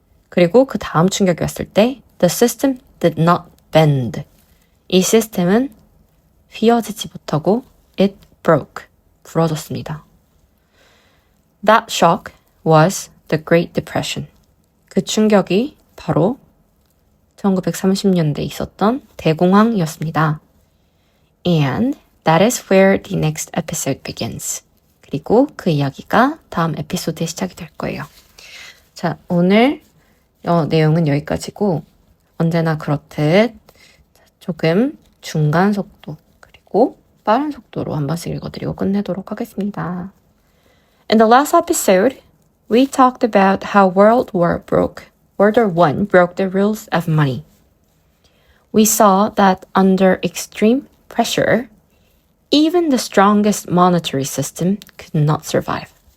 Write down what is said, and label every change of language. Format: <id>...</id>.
<ko>그리고 그 다음 충격이 왔을 때</ko> <en>the system did not bend.</en> <ko>이 시스템은 휘어지지 못하고</ko> <en>it broke.</en> <ko>부러졌습니다.</ko> <en>That shock was the Great Depression.</en> <ko>그 충격이 바로 1930년대에 있었던 대공황이었습니다.</ko> <en>And that is where the next episode begins.</en> <ko>그리고 그 이야기가 다음 에피소드에 시작이 될 거예요. 자, 오늘 내용은 여기까지고 언제나 그렇듯 조금 중간 속도 그리고 빠른 속도로 한 번씩 읽어드리고 끝내도록 하겠습니다.</ko> <en>In the last episode, we talked about how World War I broke the rules of money. We saw that under extreme pressure, even the strongest monetary system could not survive.</en>